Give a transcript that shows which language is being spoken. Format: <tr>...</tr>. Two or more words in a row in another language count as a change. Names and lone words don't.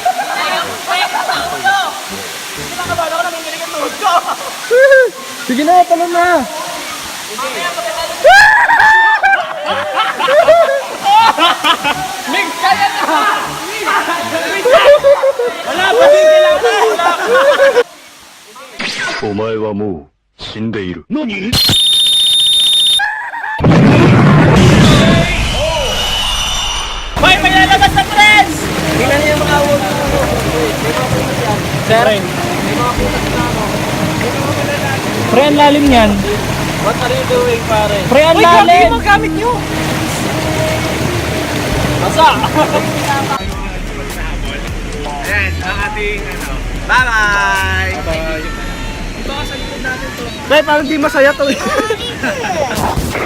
<tl>Sige na, talon na. Wala pa din kailangan.</tl> <ja>お前はもう死んでいる。何？</ja> <tl>Hoy, may lalabas na friends! Tingnan niyo yung mga award. Sir, pre, ang lalim niyan.</tl> <en>What are you doing,</en> <tl>pare? Pre, ang Uy, grabe lalim. yung mga gamit nyo! Masa? Ayan, ang ating ano.</tl> <en>Bye-bye! Bye-bye!</en> <tl>Parang di masaya to eh.</tl>